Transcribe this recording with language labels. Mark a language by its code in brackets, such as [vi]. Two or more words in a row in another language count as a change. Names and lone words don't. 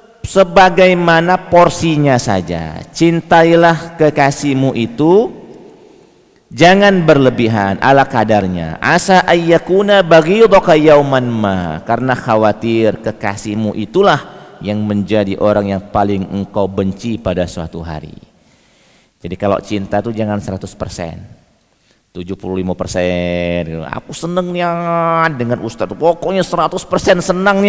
[id] sebagaimana porsinya saja. Cintailah kekasihmu itu jangan berlebihan, ala kadarnya. [ar] عسى أن يكون بغيضك يوما ما, [id] karena khawatir kekasihmu itulah yang menjadi orang yang paling engkau benci pada suatu hari. Jadi kalau cinta itu jangan 100%. 75%. Aku senengnya dengan Ustadz, pokoknya 100% senangnya.